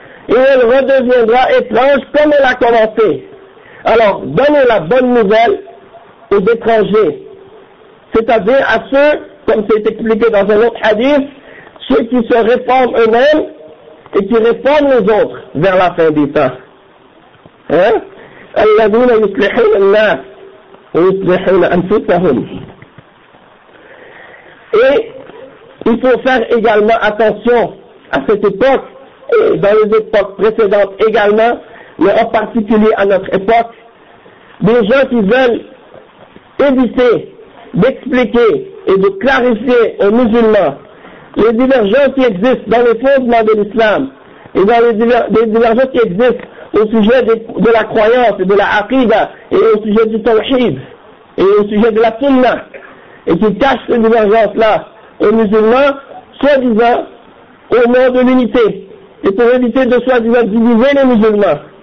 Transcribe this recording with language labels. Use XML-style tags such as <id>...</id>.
<fr>Et elle redeviendra étrange comme elle a commencé. Alors, donnez la bonne nouvelle aux étrangers. C'est-à-dire à ceux, comme c'est expliqué dans un autre hadith, ceux qui se réforment eux-mêmes et qui réforment les autres vers la fin des temps. Hein?</fr> <ar>الذين يصلحون الناس ويصلحون أنفسهم.</ar> <fr>Et il faut faire également attention à cette époque et dans les époques précédentes également, mais en particulier à notre époque, des gens qui veulent éviter d'expliquer et de clarifier aux musulmans les divergences qui existent dans les fondements de l'islam et dans les divergences qui existent au sujet de la croyance et de la aqida, et au sujet du tawhid, et au sujet de la sunna, et qui cache ces divergences-là aux musulmans, soi-disant, au nom de l'unité, et pour éviter de soi-disant diviser les musulmans.</fr>